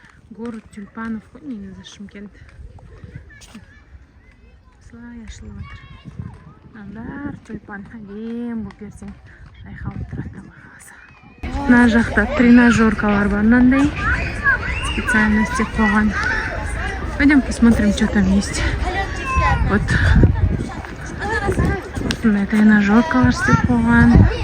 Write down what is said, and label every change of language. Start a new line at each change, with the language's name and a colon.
Russian: Город тюльпанов
Kazakh: қой негізі Шымкент. Слай ашылып жатыр. Бәрі тюльпан әдем болып берсең жайқалып тұрады қаласа. Мына жақта тренажеркалар бар, мынандай специально істеп қойған.
Russian: Пойдем посмотрим, что там есть. Вот.
Kazakh: Осындай тренажеркалар істеп қойған.